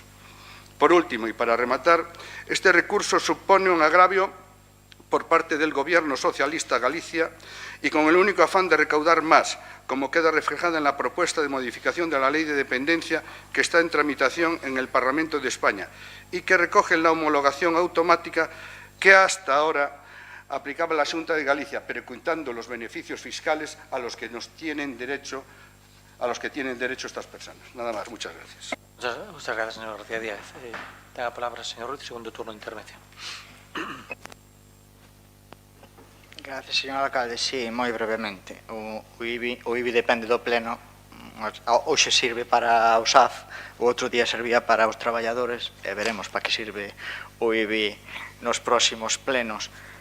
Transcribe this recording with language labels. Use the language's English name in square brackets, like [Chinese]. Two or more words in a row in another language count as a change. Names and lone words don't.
[Spanish] Por último, y para rematar, este recurso supone un agravio por parte del Gobierno socialista Galicia y con el único afán de recaudar más, como queda reflejada en la propuesta de modificación de la Ley de Dependencia que está en tramitación en el Parlamento de España y que recoge la homologación automática que hasta ahora aplicaba la Xunta de Galicia, pero quitando los beneficios fiscales a los que tienen derecho estas personas. Nada más, muchas gracias. Muchas gracias, señor García Díaz. Tenga palabra, señor Ruiz, segundo turno de intervención. Gracias, señor alcalde. [Galician] Sí, moi brevemente. O IBI depende do pleno. Hoxe sirve para o SAF, o outro día servía para os traballadores, e veremos para que sirve o IBI nos próximos plenos.